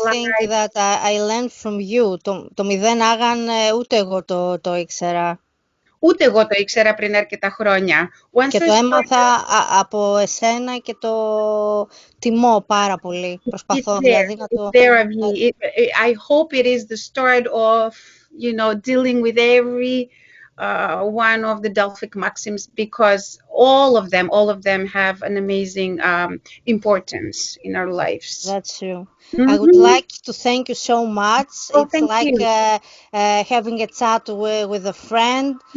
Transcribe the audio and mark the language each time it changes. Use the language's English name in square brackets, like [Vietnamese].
[English] This is something that I learned from you. [Greek] Το μηδέναγαν ούτε εγώ το ήξερα. Ούτε εγώ το ήξερα πριν αρκετά χρόνια. Και το έμαθα από εσένα και το τιμώ πάρα πολύ. Προσπαθώ δηλαδή να το... [English] I hope it is the start of, dealing with every one of the Delphic maxims, because all of them have an amazing importance in our lives. That's true. I would like to thank you so much. It's like having a chat with a friend.